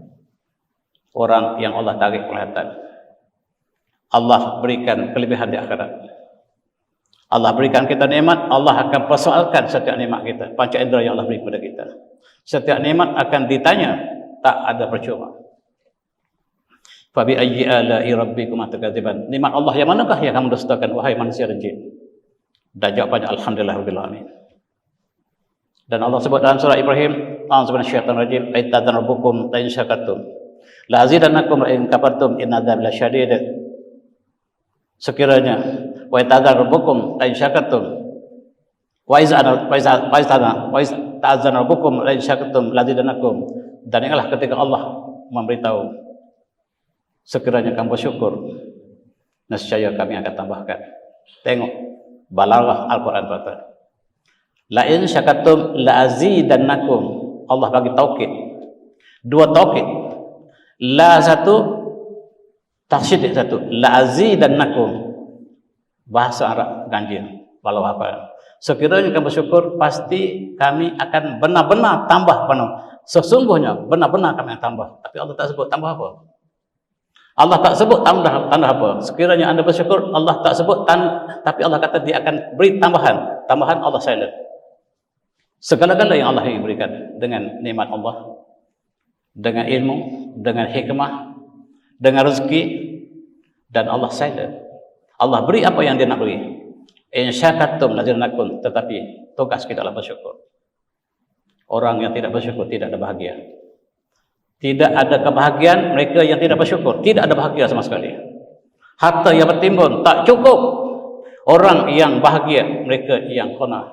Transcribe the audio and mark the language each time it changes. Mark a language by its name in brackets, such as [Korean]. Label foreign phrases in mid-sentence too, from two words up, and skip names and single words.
[Malay] Orang yang Allah tarik penglihatan. Allah berikan kelebihan di akhirat. Allah berikan kita nikmat, Allah akan persoalkan setiap nikmat kita. Panca indera yang Allah beri kepada kita. Setiap nikmat akan ditanya, tak ada percuma. [Arabic] فبأي آلاء ربكما تكذبان. [Malay] Nikmat Allah yang manakah yang kamu dustakan wahai manusia dan jin? Dan jawabannya [Arabic] الحمد لله رب العالمين. [Malay] Dan Allah sebut dalam surah Ibrahim, [Arabic] أعوذ من الشيطان الرجيم, إذ تأذن ربكم لئن شكرتم لأزيدنكم وإن كفرتم إن عذابي لشديد. Sekiranya وإذ تأذن ربكم لئن شكرتم وتأذن ربكم لئن شكرتم لأزيدنكم. [Malay] Dan ingatlah ketika Allah memberitahu, sekiranya kamu bersyukur, nescaya kami akan tambahkan. Tengok balaghah Al-Quran, tuan-tuan. [Arabic] لئن شكرتم لأزيدنكم. [Malay] Allah bagi taukid. 2 taukid. La satu, taksydid satu. [Arabic] لأزيدنكم. [Malay] Bahasa Arab ganjil. Balaghah apa? Sekiranya kamu bersyukur, pasti kami akan benar-benar tambah penuh. Sesungguhnya benar-benar kami akan tambah. Tapi Allah tak sebut tambah apa. Allah tak sebut tanda apa. Sekiranya anda bersyukur, Allah tak sebut tapi Allah kata dia akan beri tambahan. Tambahan Allah silent. Segala-gala yang Allah ingin berikan dengan nikmat Allah, dengan ilmu, dengan hikmah, dengan rezeki, dan Allah silent. Allah beri apa yang dia nak beri. [Arabic] إن شكرتم لأزيدنكم, [Malay] tetapi tugas kita adalah bersyukur. Orang yang tidak bersyukur tidak ada bahagia. Tidak ada kebahagiaan mereka yang tidak bersyukur. Tidak ada bahagia sama sekali. Harta yang bertimbun tak cukup. Orang yang bahagia mereka yang qanaah.